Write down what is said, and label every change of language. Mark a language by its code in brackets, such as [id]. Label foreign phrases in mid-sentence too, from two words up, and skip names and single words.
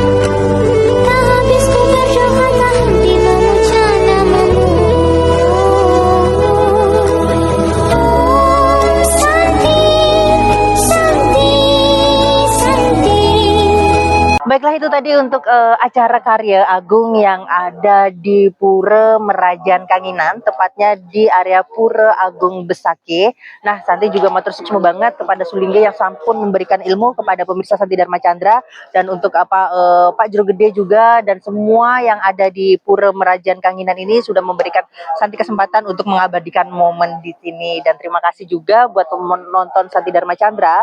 [id] Tak habis ku berdoa, tak henti memuja namamu. [sa] Om Santi, Santi, Santi. [id] Baiklah, itu tadi untuk acara karya agung yang ada di Pura Merajan Kanginan, tepatnya di area Pura Agung Besake. Nah, Santi juga [ban] matur suksma [id] banget kepada Sulingge yang sampun memberikan ilmu kepada pemirsa Santi Dharma Chandra, dan untuk Pak Jero Gede juga, dan semua yang ada di Pura Merajan Kanginan ini sudah memberikan Santi kesempatan untuk mengabadikan momen di sini. Dan terima kasih juga buat penonton Santi Dharma Chandra.